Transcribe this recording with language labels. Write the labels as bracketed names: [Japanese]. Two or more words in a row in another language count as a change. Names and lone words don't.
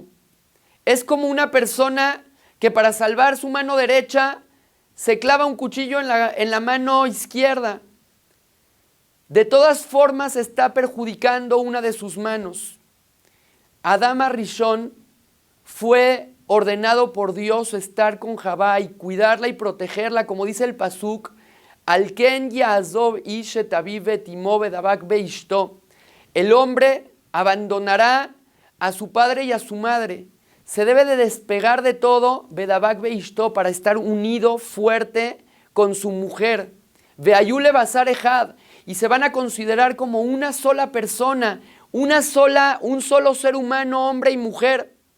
[Spanish] Es como una persona que para salvar su mano derecha se clava un cuchillo en la mano izquierda. De todas formas está perjudicando una de sus manos. Adán Arishon fue ordenado por Dios estar con Javá y cuidarla y protegerla, como dice el pasuk, [Hebrew] על כן יעזב איש את אביו את אמו ודבק באשתו. [Spanish] El hombre abandonará a su padre y a su madre. Se debe de despegar de todo, [Hebrew] ודבק באשתו, [Spanish] para estar unido, fuerte con su mujer. [Hebrew] והיו לבשר אחד, [Spanish] y se van a considerar como una sola persona, un solo ser humano, hombre y mujer.